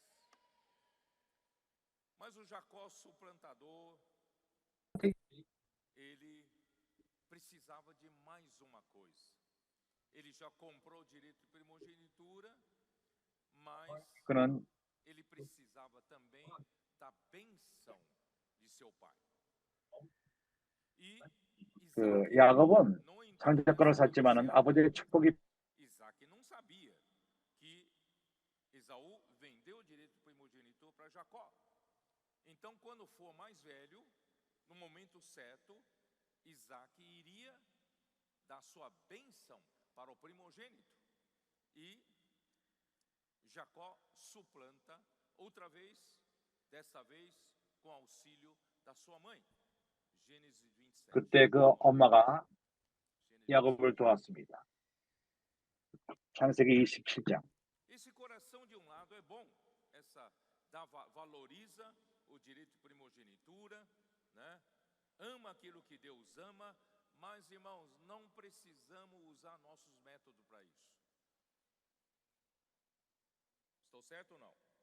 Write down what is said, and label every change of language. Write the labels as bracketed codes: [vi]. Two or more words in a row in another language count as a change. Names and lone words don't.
[pt] Mas o Jacó suplantador, ele precisava de mais uma coisa. Ele já comprou o direito de primogenitura, mas ele precisava também da bênção de seu pai. E [ko] 야곱은 장자권을 샀지만은 아버지의 축복이 [pt] Isaac não sabia que Esaú vendeu o direito de primogenitura para Jacó. Então, quando for mais velho, no momento certo, Isaac iria dar sua bênção para o primogênito. E Jacó suplanta outra vez, dessa vez com auxílio da sua mãe. Gênesis 27. [ko] 그때 그 엄마가 야곱을 도왔습니다. 창세기 27장. [pt] Esse coração de lado é bom, valoriza o direito de primogenitura, né? Ama aquilo que Deus ama, mas irmãos, não precisamos usar nossos métodos para isso. Estou certo ou não?